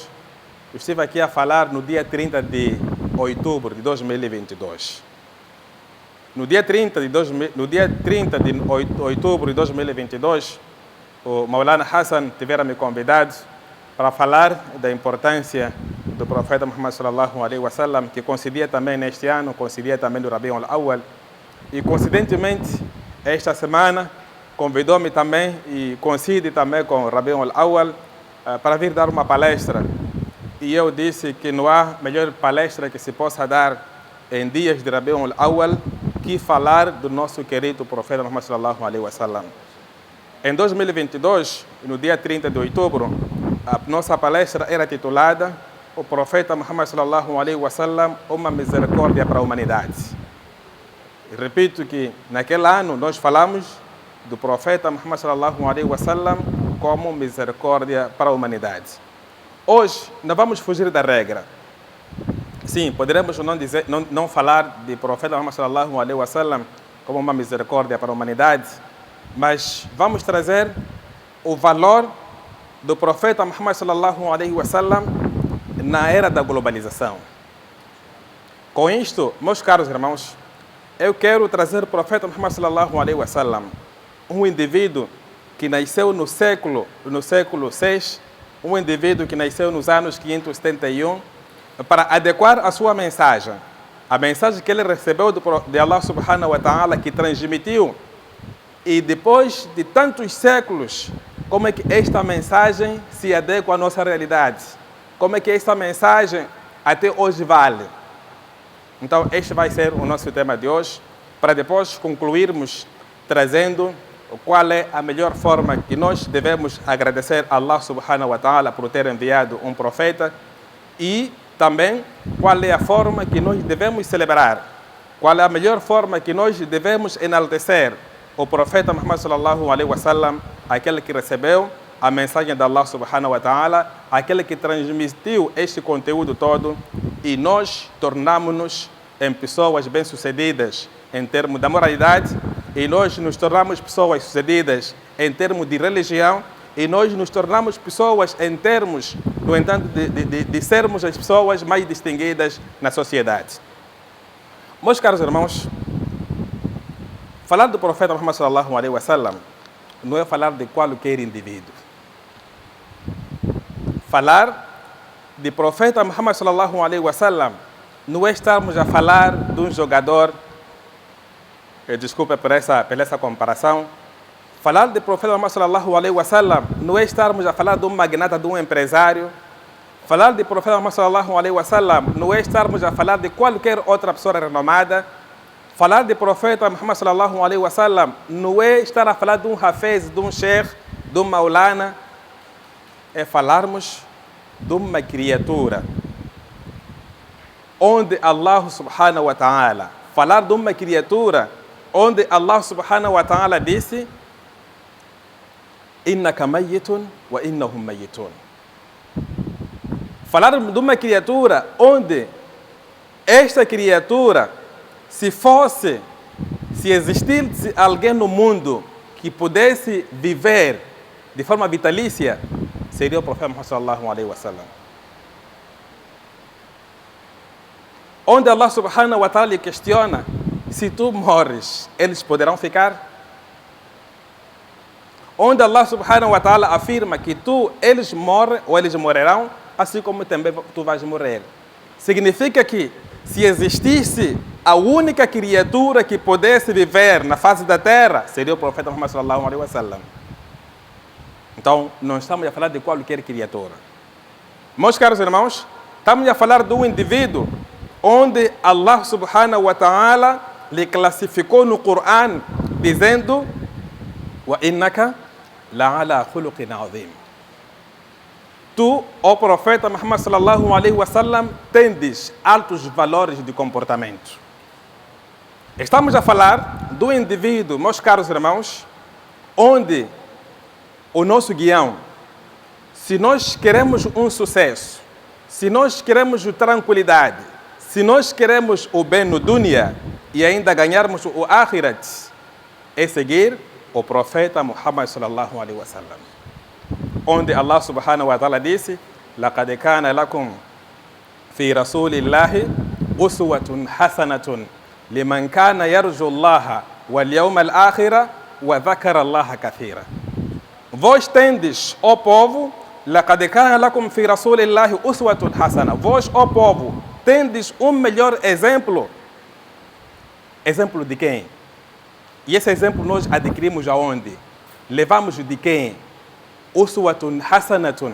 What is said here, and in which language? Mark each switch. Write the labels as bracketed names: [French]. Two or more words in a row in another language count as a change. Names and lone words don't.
[Portuguese] Eu estive aqui a falar no dia 30 de outubro de 2022. No dia 30 de outubro de 2022, o Maulana Hassan tivera me convidado para falar da importância do profeta Muhammad [Arabic] صلى الله عليه وسلم, [Portuguese] que coincidia também neste ano, coincidia também do Rabiul Awwal. E coincidentemente, esta semana, convidou-me também e coincide também com o Rabiul Awwal para vir dar uma palestra. E eu disse que não há melhor palestra que se possa dar em dias de Rabiul Awwal que falar do nosso querido profeta Muhammad [Arabic] صلى الله عليه وسلم. [Portuguese] Em 2022, no dia 30 de outubro, a nossa palestra era titulada O Profeta Muhammad [Arabic] صلى الله عليه وسلم, [Portuguese] uma misericórdia para a humanidade. E repito que naquele ano nós falamos do profeta Muhammad [Arabic] صلى الله عليه وسلم [Portuguese] como misericórdia para a humanidade. Hoje não vamos fugir da regra. Sim, poderemos não falar de profeta Muhammad [Arabic] صلى الله عليه وسلم [Portuguese] como uma misericórdia para a humanidade, mas vamos trazer o valor do profeta Muhammad [Arabic] صلى الله عليه وسلم [Portuguese] na era da globalização. Com isto, meus caros irmãos, eu quero trazer o profeta Muhammad [Arabic] صلى الله عليه وسلم, [Portuguese] um indivíduo que nasceu no século VI, um indivíduo que nasceu nos anos 571, para adequar a sua mensagem, a mensagem que ele recebeu de [Arabic] الله سبحانه وتعالى, [Portuguese] que transmitiu, e depois de tantos séculos, como é que esta mensagem se adequa à nossa realidade, como é que esta mensagem até hoje vale. Então, este vai ser o nosso tema de hoje, para depois concluirmos trazendo qual é a melhor forma que nós devemos agradecer a [Arabic] الله سبحانه وتعالى [Portuguese] por ter enviado um profeta, e também qual é a forma que nós devemos celebrar qual é a melhor forma que nós devemos enaltecer o profeta Muhammad [Arabic] صلى الله عليه وسلم, [Portuguese] aquele que recebeu a mensagem de [Arabic] الله سبحانه وتعالى, [Portuguese] aquele que transmitiu este conteúdo todo, e nós tornamos-nos em pessoas bem-sucedidas em termos da moralidade, e nós nos tornamos pessoas sucedidas em termos de religião, e nós nos tornamos pessoas em termos, no entanto, de sermos as pessoas mais distinguidas na sociedade. Meus caros irmãos, falar do profeta Muhammad [Arabic] صلى الله عليه وسلم [Portuguese] não é falar de qualquer indivíduo. Falar de profeta Muhammad [Arabic] صلى الله عليه وسلم [Portuguese] não é estarmos a falar de um jogador, desculpa por essa comparação. Falar de profeta Muhammad [Arabic] صلى الله عليه وسلم [Portuguese] não é estarmos a falar de um magnata, de um empresário. Falar de profeta Muhammad [Arabic] صلى الله عليه وسلم [Portuguese] não é estarmos a falar de qualquer outra pessoa renomada. Falar de profeta Muhammad [Arabic] صلى الله عليه وسلم [Portuguese] não é estar a falar de um hafez, de um sheikh, de um maulana. É falarmos de uma criatura onde [Arabic] الله سبحانه وتعالى, [Portuguese] falar de uma criatura onde [Arabic] الله سبحانه وتعالى [Portuguese] disse: [Arabic] إنك ميت وإنهم ميتون. [Portuguese] Falar de uma criatura onde esta criatura, se existisse alguém no mundo que pudesse viver de forma vitalícia, seria o profeta Muhammad [Arabic] صلى الله عليه وسلم. [Portuguese] Onde [Arabic] الله سبحانه وتعالى [Portuguese] lhe questiona: se tu morres, eles poderão ficar? Onde [Arabic] الله سبحانه وتعالى [Portuguese] afirma que eles morrem ou eles morrerão, assim como também tu vais morrer. Significa que se existisse a única criatura que pudesse viver na face da terra, seria o profeta Muhammad [Arabic] صلى الله عليه وسلم. [Portuguese] Então, não estamos a falar de qualquer criatura. Meus caros irmãos, estamos a falar de um indivíduo onde [Arabic] الله سبحانه وتعالى [Portuguese] lhe classificou no Coran dizendo: [Arabic] وإنك لعلى خلق عظيم. [Portuguese] Tu, ó profeta Muhammad [Arabic] صلى الله عليه وسلم, [Portuguese] tendes altos valores de comportamento. Estamos a falar do indivíduo, meus caros irmãos, onde o nosso guião, se nós queremos um sucesso, se nós queremos tranquilidade, se nós queremos o bem no dunya e ainda ganharmos o akhirat, é seguir o profeta Muhammad [Arabic] صلى الله عليه وسلم. [Portuguese] Onde [Arabic] الله سبحانه وتعالى [Portuguese] disse: [Arabic] لقد كان لكم في رسول الله أسوة حسنة لمن كان يرجو الله واليوم الآخر وذكر الله كثيرا. [Portuguese] Vós tendes, ó povo, [Arabic] لقد كان لكم في رسول الله أسوة حسنة. [Portuguese] Vós, ó povo, tendes um melhor exemplo. Exemplo de quem? E esse exemplo nós adquirimos aonde? Levamos de quem? [Arabic] أسوة حسنة.